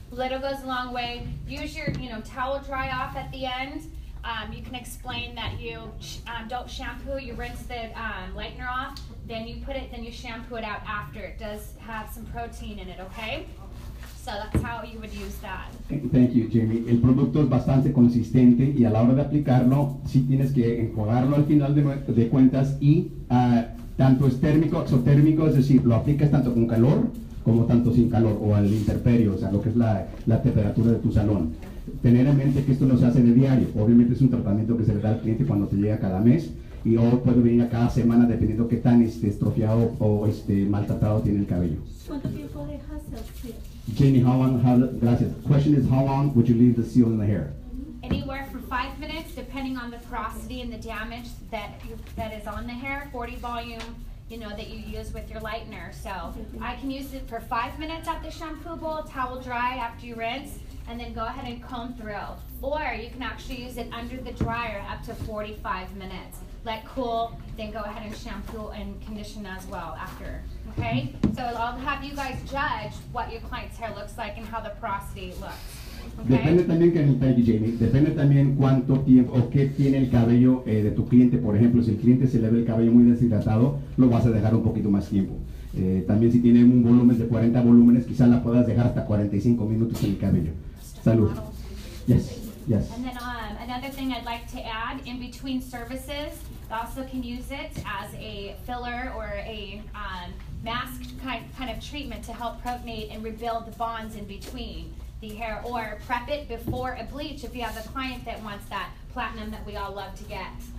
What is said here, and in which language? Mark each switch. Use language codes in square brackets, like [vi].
[en] Little goes a long way. Use your towel dry off at the end. You can explain that you don't shampoo, you rinse the lightener off, then you shampoo it out after. It does have some protein in it, okay? So that's how you would use that. Thank you, Jamie. [es] El producto es bastante consistente y a la hora de aplicarlo, sí tienes que enjuagarlo al final de cuentas y tanto es térmico, exotérmico, es decir, lo aplicas tanto con calor como tanto sin calor o al interperio, o sea, lo que es la temperatura de tu salón. Tener en mente que esto no se hace de diario. Obviamente es un tratamiento que se le da al cliente cuando te llega cada mes y o puede venir a cada semana dependiendo qué tan estrofiado o maltratado tiene el cabello. ¿Cuánto tiempo dejas el seal? Jamie, gracias. [en] Question is, how long would you leave the seal in the hair? Anywhere from 5 minutes, depending on the porosity and the damage that is on the hair. 40 volume, that you use with your lightener. So I can use it for 5 minutes at the shampoo bowl, towel dry after you rinse, and then go ahead and comb through. Or you can actually use it under the dryer up to 45 minutes. Let cool, then go ahead and shampoo and condition as well after. Okay? So I'll have you guys judge what your client's hair looks like and how the porosity looks. [es] Depende también, [en] thank you, Jamie, [es] depende también cuánto tiempo o qué tiene el cabello de tu cliente. Por ejemplo, si el cliente se le ve el cabello muy deshidratado, lo vas a dejar un poquito más tiempo. También si tienen un volumen de 40 volúmenes, quizás la puedas dejar hasta 45 minutos en el cabello. Salud. [en] Yes, yes. And then another thing I'd like to add, in between services, you also can use it as a filler or a masked kind of treatment to help protonate and rebuild the bonds in between the hair, or prep it before a bleach if you have a client that wants that platinum that we all love to get.